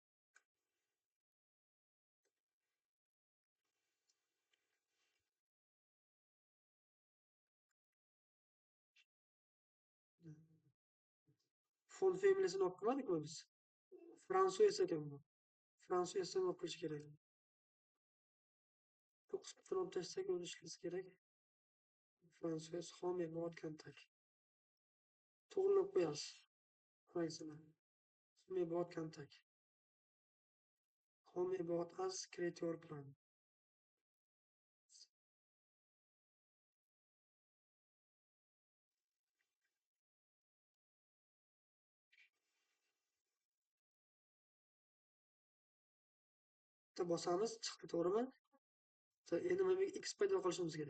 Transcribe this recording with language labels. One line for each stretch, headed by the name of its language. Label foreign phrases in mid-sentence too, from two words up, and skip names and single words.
Uzbek: Font familiyasini olib kelmadik-ku biz. Fransues ekan bu. Fransuesdan olib kelish kerak. 9 bitani olib tashlasak o'zi ishlasa kerak.
English: Fransues home about contact. To'g'rilab qo'yamiz. Qaysini? Home about contact. Home about us create your plan.
Uzbek: Bitta bosamiz, chiqdi, to'g'rimi? Endi mana bu x paydo qilishimiz kerak.